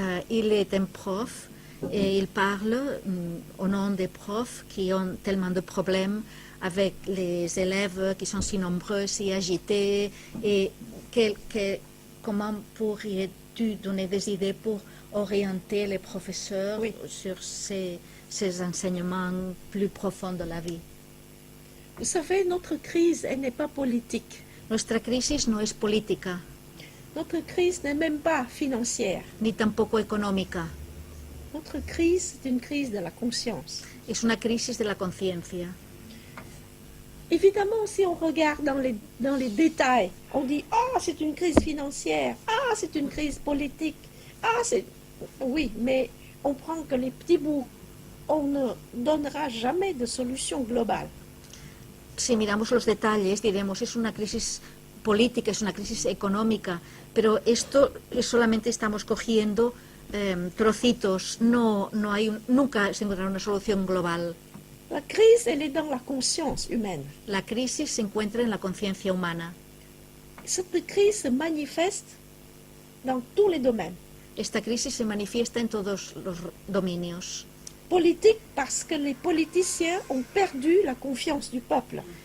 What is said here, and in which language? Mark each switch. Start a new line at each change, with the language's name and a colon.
French: Il est un prof et il parle au nom des profs qui ont tellement de problèmes avec les élèves qui sont si nombreux, si agités, et comment pourrais-tu donner des idées pour orienter les professeurs sur ces enseignements plus profonds de la vie? Vous savez, notre crise, elle n'est pas politique.
Spanish: Nuestra crisis no es política,
French: Notre crise n'est même pas financière.
Spanish: ni tampoco económica,
French: Notre crise, c'est une crise de la conscience.
Spanish: es una crisis de la conciencia.
French: Évidemment, si on regarde dans les détails, on dit « Ah, c'est une crise financière. Ah, c'est une crise politique. Ah, c'est... » Oui, mais on prend que les petits bouts. On ne donnera jamais de solution globale.
Spanish: Si miramos los detalles, diremos, es una crisis política, es una crisis económica, pero esto solamente estamos cogiendo trocitos, nunca se encontrará una solución global.
French: La crise, elle est dans la conscience humaine.
Spanish: La crisis se encuentra en la conciencia humana.
French: Cette crise se manifeste dans tous les domaines.
Spanish: Esta crisis se manifiesta en todos los dominios.
French: Politique, parce que les politiciens ont perdu la confiance du peuple.